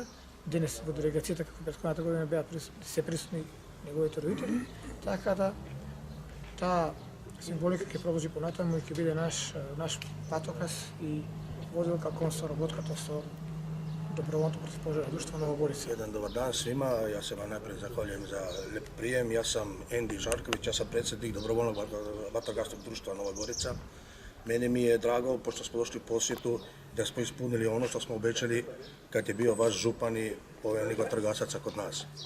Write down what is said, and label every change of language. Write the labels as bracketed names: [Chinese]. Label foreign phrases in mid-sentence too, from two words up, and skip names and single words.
[Macedonian] Денес во делегацијата, како претходната година, беа се присутни неговите родители, така да таа символика ќе продолжи понатаму и ќе биде наш патоказ и водилка кон соработката со Доброволното противпожарно друштво Нова Горица. [Croatian] Jedan dobar dan svima, ja se vam najprije zahvaljujem za lep prijem. Ja sam Endi Žarković, ja sam predsjednik Dobrovoljnog vatrogasnog društva Nova Gorica. Meni mi je drago, pošto smo došli u posjetu, da smo ispunili ono što smo obećali kad je bio vaš župan i poveljnik vatrogasaca kod nas.